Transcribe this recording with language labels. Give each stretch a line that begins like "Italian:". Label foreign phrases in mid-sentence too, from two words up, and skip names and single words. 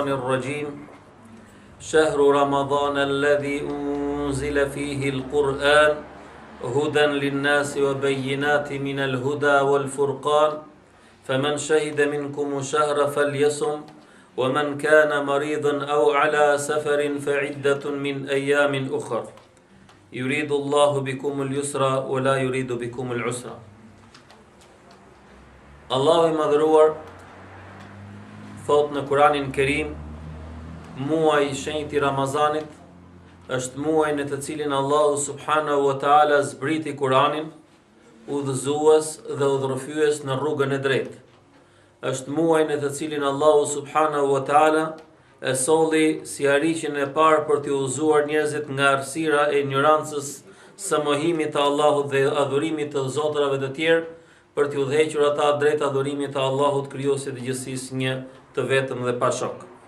Arabic: الرجيم شهر رمضان الذي أنزل فيه القرآن هدى للناس وبينات من الهدى والفرقان فمن شهد منكم الشهر فليصم ومن كان مريضا أو على سفر فعدة من أيام أخر يريد الله بكم اليسر ولا يريد بكم العسر.
Albanian: الله madhëruar thot në Kur'anin Kerim, muaj i shenjtë i Ramazanit është muaj në të cilin Allahu
Arabic: سبحانه وتعالى
Albanian: zbriti Kur'anin, udhëzues dhe udhërrëfyes në rrugën e drejtë. Është muaj në të cilin Allahu
Arabic: سبحانه وتعالى
Albanian: e solli si arrishin e parë për të udhëzuar njerëzit nga errësira e ignorancës së mohimit të Allahut dhe adhurimit të zotrave të tjerë, për të udhëhequr ata drejt adhurimit të Allahut krijuesit të gjithësisë, një të vetëm dhe pa shok.